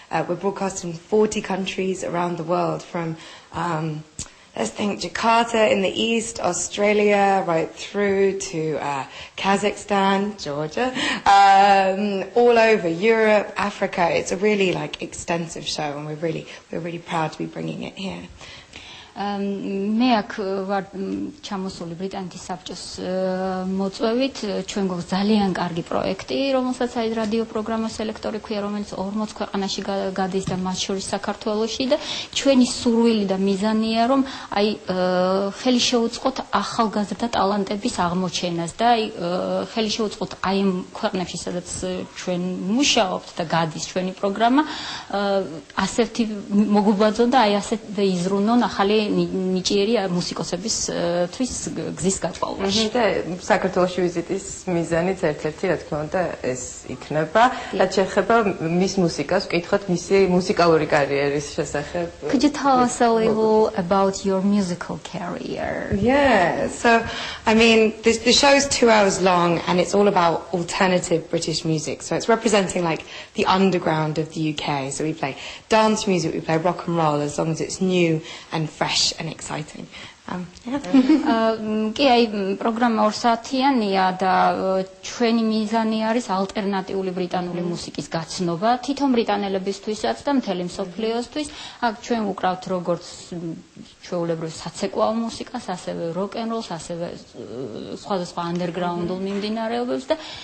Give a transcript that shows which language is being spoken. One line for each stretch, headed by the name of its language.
English: We're broadcast in 40 countries around the world, from let's think Jakarta in the east, Australia, right through to Kazakhstan, Georgia, all over Europe, Africa. It's a really extensive show, and we're really proud to be bringing it here.
Georgian: მე აქ ვარ ჩამოსული ბრიტანეთის საბჭოს მოწვევით, ჩვენ გვაქვს ძალიან კარგი პროექტი, რომელსაც აი რადიო პროგრამა სელექტორი ქვია, რომელიც 40 ქვეყანაში გადის და მათ შორის საქართველოში და ჩვენი სურვილი და მიზანია, რომ აი ხელი შეუწყოთ ახალგაზრდა ტალანტების აღმოჩენას და აი ხელი შეუწყოთ აი ამ ქვეყნებში, სადაც ჩვენ მუშაობთ და გადის ჩვენი პროგრამა, ასეთი მოგვიბაძონ და აი ასეთვე იზრუნონ ახალი ნიჭიერი მუსიკოსებისთვის გზის გაწვავაში. და საქართველოში ვიზიტის მიზანიც ერთ-ერთი, რა თქმა უნდა, ეს იქნება. რაც შეეხება მის მუსიკას, ვკითხოთ მისი მუსიკალური კარიერის შესახებ.
English: Could you tell us a little about your musical career? Yeah, so I mean, the show is 2 hours long, and it's all about alternative British music. So it's representing the underground of the UK. So we play dance music, we play rock and roll, as long as it's new and fresh and exciting.
Georgian: კი, აი პროგრამა 2 საათიანია და ჩვენი მიზანი არის ალტერნატიული ბრიტანული მუსიკის გაცნობა თითო ბრიტანელებისთვისაც და მთელი მსოფლიოსთვის. აქ ჩვენ ვუკრავთ როგორც ჩვეულებრივ საცეკვაო მუსიკას, ასევე როკ-ენ-როლს, ასევე სხვადასხვა ანდერგრაუნდულ მიმდინარეობებს და